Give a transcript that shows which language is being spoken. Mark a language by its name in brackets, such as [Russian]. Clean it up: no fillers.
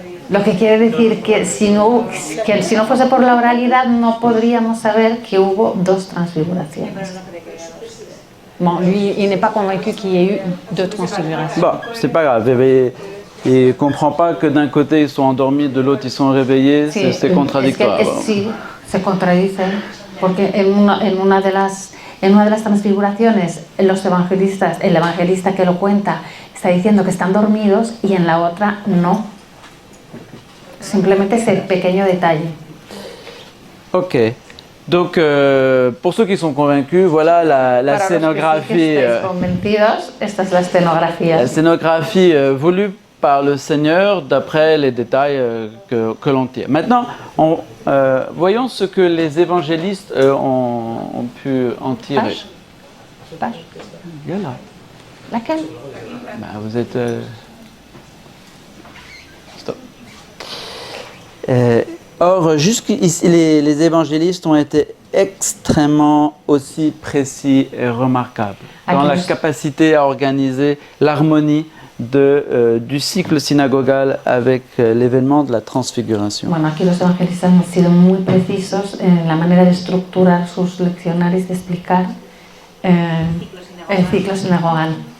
[Spanish] Lo que quiere decir que si no fuese por la oralidad no podríamos saber que hubo 2 transfiguraciones. [French] Bon, lui, il n'est pas convaincu qu'il y ait eu 2 transfigurations. Bon, c'est pas grave. Il ne comprend pas que d'un côté ils sont endormis, de l'autre ils sont réveillés. [Spanish] Sí, [French] c'est contradictoire. [Spanish] Sí, se contradicen, porque en una de las transfiguraciones el evangelista que lo cuenta está diciendo que están dormidos y en la otra no. Simplemente ese pequeño detalle. Ok. [French] Donc, pour ceux qui sont convaincus, voilà la scénographie. [Spanish] Esta es la escenografía. [French] La scénographie voulue par le Seigneur d'après les détails que l'on tire. Maintenant, voyons ce que les évangélistes ont pu en tirer. Page. Il y a là. Laquelle? Bah, vous êtes... Stop. Or, jusqu'ici, les évangélistes ont été extrêmement aussi précis et remarquables dans la capacité à organiser l'harmonie du cycle synagogal avec l'événement de la transfiguration. [Spanish] Bueno, aquí los evangelistas han sido muy precisos en la manera de estructurar sus leccionarios, de explicar el ciclo sinagogal.